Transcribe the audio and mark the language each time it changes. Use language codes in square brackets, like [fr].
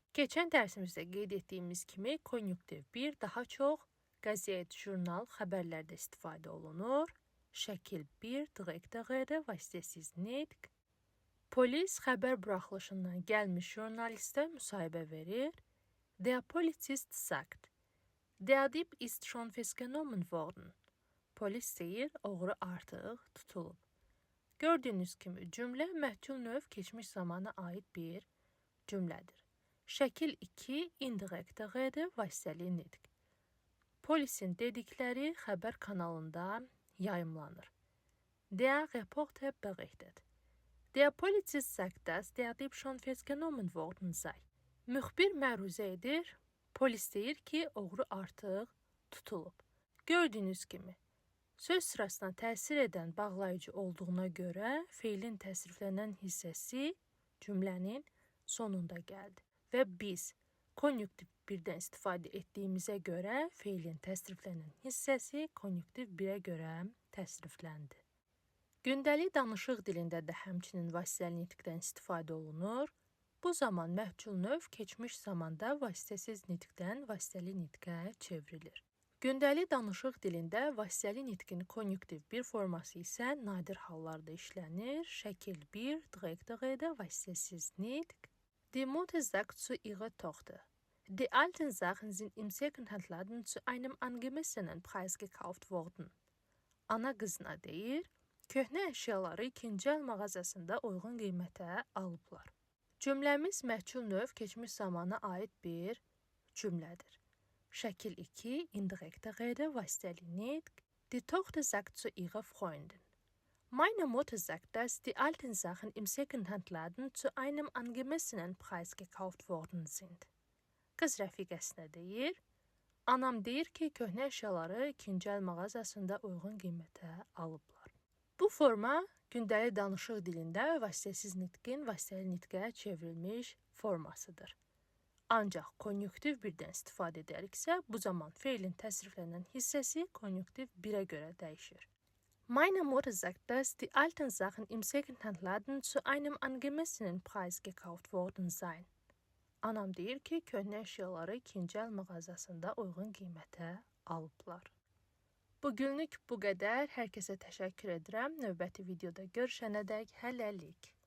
[az] Keçən dərsimizdə qeyd etdiyimiz kimi konjunktiv 1 daha çox qəzet, jurnal, xəbərlərdə istifadə olunur. Şəkil 1, direkt vasitəsiz nitq. Polis xəbər buraxılışından gəlmiş jurnalistə müsahibə verir. [de] Der Polizist sagt, der Dieb ist schon festgenommen worden. [az] Polis deyir, oğru artıq tutulub. Gördüyünüz kimi cümlə məhcul növ keçmiş zamana aid bir cümlədir. Şəkil 2, indirekte vasitəli nitq. Polisin dedikləri xəbər kanalında yayımlanır. [de] Der Reporter berichtet. Der Polizist sagt, dass der Dieb schon festgenommen worden sei. [az] Müxbir məruzə edir, polis deyir ki, oğru artıq tutulub. Gördüyünüz kimi, söz sırasına təsir edən bağlayıcı olduğuna görə feilin təsriflənən hissəsi cümlənin sonunda gəldi. Və biz konjunktiv 1-dən istifadə etdiyimizə görə feilin təsriflənən hissəsi konjunktiv 1-ə görə təsrifləndi. Gündəlik danışıq dilində də həmçinin vasitəli nitqdən istifadə olunur. Bu zaman məhcul növ keçmiş zamanda vasitəsiz nitqdən vasitəli nitqə çevrilir. Gündəlik danışıq dilində vasitəli nitqin konjunktiv 1 forması isə nadir hallarda işlənir. Şəkil 1, direkt vasitəsiz nitq. [de] Die Mutter sagt zu ihrer Tochter, die alten Sachen sind im Secondhand-Laden zu einem angemessenen Preis gekauft worden. [az] Ana qızına deyir, köhnə əşyaları ikinci əl mağazasında uyğun qiymətə alıblar. Cümləmiz məhcul növ keçmiş zamana aid bir cümlədir. Şəkil 2, indirekte vasitəli nitq. [de] Die Tochter sagt zu ihrer Freundin, meine Mutter sagt, dass die alten Sachen im Secondhand-Laden zu einem angemessenen Preis gekauft worden sind. [az] Qız rəfiqəsinə deyir, anam deyir ki, köhnə əşyaları ikinci əl mağazasında uyğun qiymətə alıblar. Bu forma gündəlik danışıq dilində vasitəsiz nitqin vasitəli nitqə çevrilmiş formasıdır. Ancaq konjunktiv 1-dən istifadə edəriksə, bu zaman feilin təsriflənən hissəsi konjunktiv 1-ə görə dəyişir. [de] Meine Mutter sagt, dass die alten Sachen im Secondhand-Laden zu einem angemessenen Preis gekauft worden seien. [az] Anam deyir ki, köhnə əşyaları ikinci əl mağazasında uyğun qiymətə alıblar. Bugünlük bu qədər. Hər kəsə təşəkkür edirəm. Növbəti videoda görüşənədək hələlik.